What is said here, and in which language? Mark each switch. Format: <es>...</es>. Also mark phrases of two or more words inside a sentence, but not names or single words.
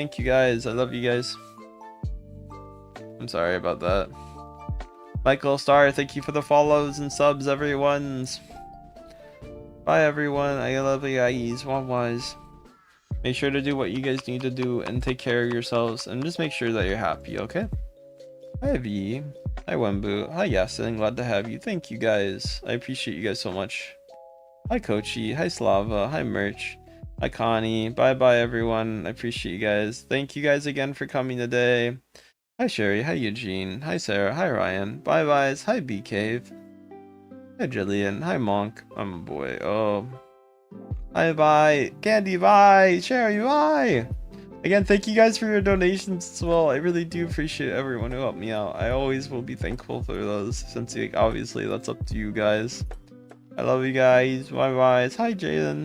<en>Thank you guys. I love you guys. I'm sorry about that. Michael Star, thank you for the follows and subs, everyone's. Bye, everyone. I love you guys. Wise. Make sure to do what you guys need to do and take care of yourselves and just make sure that you're happy, okay? Hi, V. Hi, Wembu. Hi, Yasin. Glad to have you. Thank you, guys. I appreciate you guys so much. Hi, Kochi. Hi, Slava. Hi, Merch. Hi, Connie. Bye-bye, everyone. I appreciate you guys. Thank you guys again for coming today. Hi, Sherry. Hi, Eugene. Hi, Sarah. Hi, Ryan. Bye-byes. Hi, B-Cave. Hi, Jillian. Hi, Monk. I'm a boy. Oh. Hi, bye. Candy, bye. Sherry, bye. Again, thank you guys for your donations as well. I really do appreciate everyone who helped me out. I always will be thankful for those, since like, obviously that's up to you guys. I love you guys. Bye-bye. Hi, Jalen.</en>